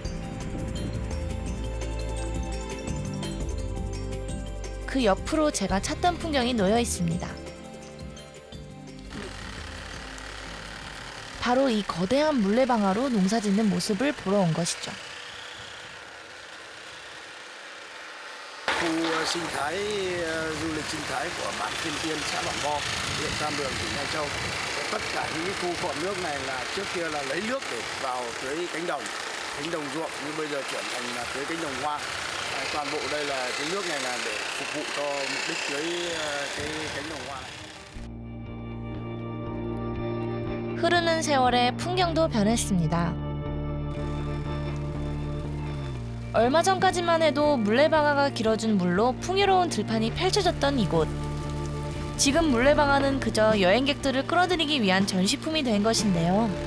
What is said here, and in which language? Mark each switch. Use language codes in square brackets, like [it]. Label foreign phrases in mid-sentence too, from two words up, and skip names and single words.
[ko] 그 옆으로 제가 찾던 풍경이 놓여 있습니다. 바로 이 거대한 물레방아로 농사짓는 모습을 보러 온 것이죠. [vi] Khu sinh thái du lịch sinh thái của bản Phiên Tiên, xã Bản Bo, huyện Tam Đường, tỉnh Lai Châu. Tất cả những cái khu cột nước này là trước kia là lấy nước để vào tưới cánh đồng ruộng, nhưng bây giờ chuyển thành là tưới cánh đồng hoa. Toàn bộ đây là cái nước này là để phục vụ cho mục đích tưới cái cánh đồng hoa này. [ko] 흐르는 세월에 풍경도 변했습니다. 얼마 전까지만 해도 물레방아가 길어준 물로 풍요로운 들판이 펼쳐졌던 이곳. 지금 물레방아는 그저 여행객들을 끌어들이기 위한 전시품이 된 것인데요.